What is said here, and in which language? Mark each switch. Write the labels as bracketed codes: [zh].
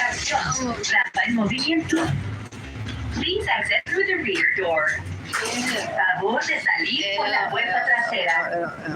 [es] Atención, rampa en movimiento. [en] Please exit through the rear door. [es] Favor de salir por la puerta trasera.